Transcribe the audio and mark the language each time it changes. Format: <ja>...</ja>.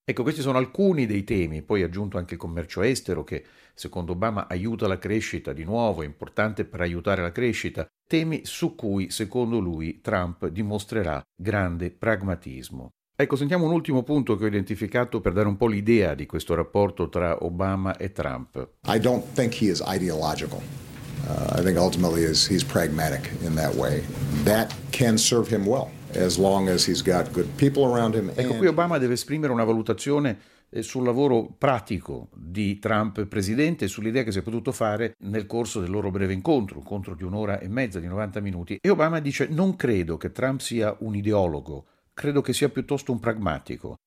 <it>Ecco, questi sono alcuni dei temi. Poi ha aggiunto anche il commercio estero, che secondo Obama aiuta la crescita, di nuovo è importante per aiutare la crescita. Temi su cui, secondo lui, Trump dimostrerà grande pragmatismo. Ecco, sentiamo un ultimo punto che ho identificato per dare un po' l'idea di questo rapporto tra Obama e Trump.</it> <en>I don't think he is ideological. I think ultimately he's pragmatic in that way. That can serve him well, as long as he's got good people around him.</en> <it>Ecco, qui Obama deve esprimere una valutazione sul lavoro pratico di Trump presidente e sull'idea che si è potuto fare nel corso del loro breve incontro, un incontro di un'ora e mezza, di 90 minuti. E Obama dice: non credo che Trump sia un ideologo, credo che sia piuttosto un pragmatico.</it>